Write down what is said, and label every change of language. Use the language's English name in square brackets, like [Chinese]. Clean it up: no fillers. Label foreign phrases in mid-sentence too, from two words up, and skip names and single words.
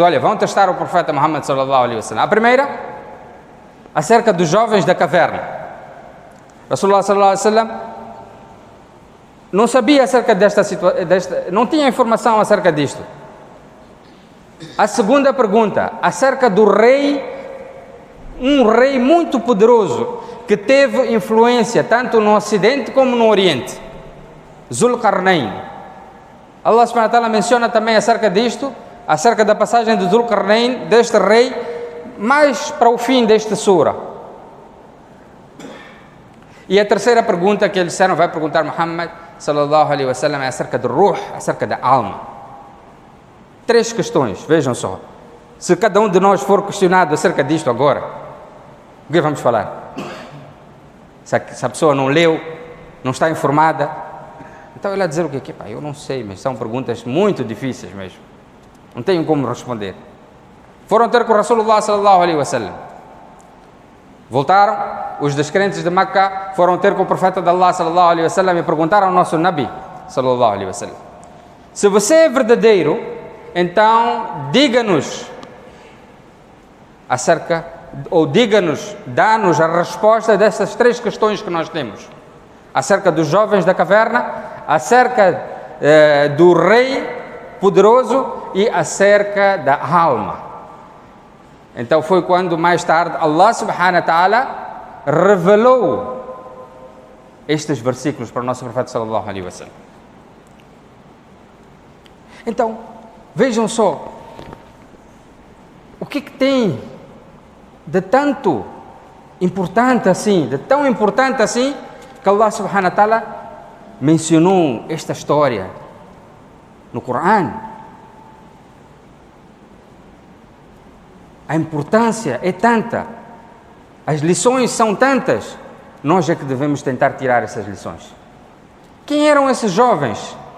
[Portuguese] Olha, vão testar o profeta Muhammad [Arabic] صلى الله عليه وسلم. [Portuguese] A primeira, acerca dos jovens da caverna. [Arabic] رسول الله صلى الله عليه وسلم [Portuguese] não sabia acerca desta situação, não tinha informação acerca disto. A segunda pergunta, acerca do rei, um rei muito poderoso, que teve influência tanto no Ocidente como no Oriente, Zulqarnain. [Arabic] الله سبحانه وتعالى [Portuguese] menciona também acerca disto, acerca da passagem de Zulqarnain, deste rei, mais para o fim desta sura. E a terceira pergunta que eles disseram, vai perguntar Muhammad [Arabic] صلى الله عليه وسلم, [Portuguese] é acerca do ruh, acerca da alma. 3 questões, vejam só. Se cada um de nós for questionado acerca disto agora, o que vamos falar? Se a pessoa não leu, não está informada, então ele vai dizer o quê? Pá, eu não sei, mas são perguntas muito difíceis mesmo. Não tenho como responder. Foram ter com [Arabic] رسول الله صلى الله عليه وسلم. [Portuguese] Voltaram, os descrentes de Meca foram ter com o profeta de Allah [Arabic] صلى الله عليه وسلم [Portuguese] e perguntaram ao nosso [Arabic] نبي صلى الله عليه وسلم: [Portuguese] se você é verdadeiro, então diga-nos acerca, ou diga-nos, dá-nos a resposta dessas 3 questões que nós temos: acerca dos jovens da caverna, acerca do rei poderoso e acerca da alma. Então foi quando mais tarde [Arabic] الله سبحانه وتعالى [Portuguese] revelou estes versículos para o nosso profeta [Arabic] صلى الله عليه وسلم. [Portuguese] Então, vejam só, o que tem de tanto importante assim, de tão importante assim, que [Arabic] الله سبحانه وتعالى [Portuguese] mencionou esta história no Corão. A importância é tanta, as lições são tantas, nós é que devemos tentar tirar essas lições. Quem eram esses jovens?